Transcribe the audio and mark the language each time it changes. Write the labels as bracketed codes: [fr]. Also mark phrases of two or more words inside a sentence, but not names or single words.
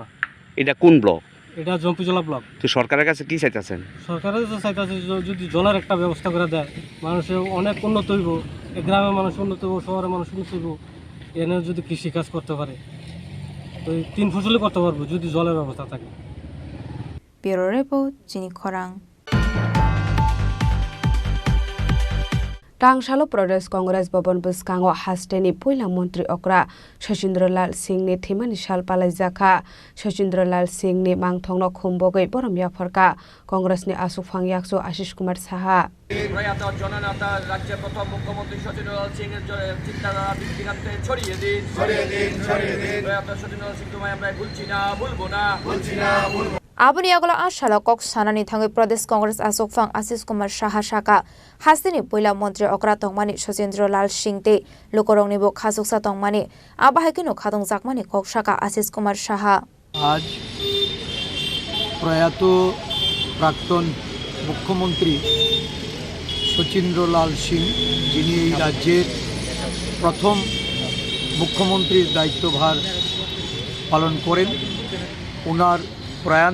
[bn] এটা কোন ব্লক এটা জম্পুজলা ব্লক তো সরকারের কাছে কি চাইতেছেন সরকারের তো চাইতেছে যদি জলের একটা ব্যবস্থা করে দেয় মানুষের অনেক উন্নত হইব গ্রামের মানুষ উন্নত হইব শহরের মানুষ উন্নত হইব এনে যদি কৃষিকাজ করতে পারে তো 3 ফসলই করতে পারবো যদি জলের ব্যবস্থা থাকে [en] Bureau Report Chini Khorang [trp] Tangshalo Pradesh Congress Bhavan Buskango hasteni Puila Mantri Okra Shashindrolal Singh ni Thimani Shal Palaijaka Shashindrolal Singh ni Mangthongno Khumbogai Boromya Pharka Congress ni Asuk Phangyakso Ashish Kumar Saha [bn] প্রয়াত জননেতা রাজ্যের প্রথম মুখ্যমন্ত্রী শচীন্দ্রলাল সিং এর চিন্তাধারা বিজ্ঞানকে ছড়িয়ে দিন প্রয়াত শচীন্দ্রলাল সিং তোমায় আমরা ভুলছি না ভুলবো না [trp] Abuni agala ashala kok sanani thangai Pradesh Congress Asok Phang Ashish Kumar Saha Shaka Hastini Puila Mantri Okra Tongmani Shachendrolal Singh te Lokorong nibo Khasuksa Tongmani Abahakino Khadong Jakmani Kok Shaka Ashish Kumar Saha [bn] আজ প্রয়াত প্রাক্তন মুখ্যমন্ত্রী শচীন্দ্রলাল সিং যিনি এই রাজ্যের প্রথম মুখ্যমন্ত্রীর দায়িত্বভার পালন করেন ওনার প্রয়াণ